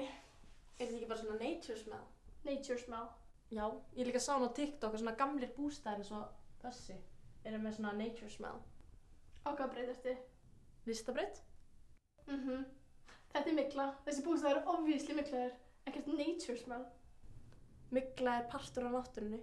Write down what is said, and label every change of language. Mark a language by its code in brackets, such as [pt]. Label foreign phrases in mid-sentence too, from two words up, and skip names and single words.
[is] Er þetta ekki bara svona [en] nature smell? Nature smell? [is] Já, ég líka sá hann á TikTok að svona gamlir bústaðir eins og þessi eru með svona [en] nature smell. [is] Á hvað breyt ertu? Listabreyt? Þetta er mygla. Þessi bústaðir eru obviously myklaðir. Ekkert [en] nature smell. [is] Mygla er partur af náttúrunni.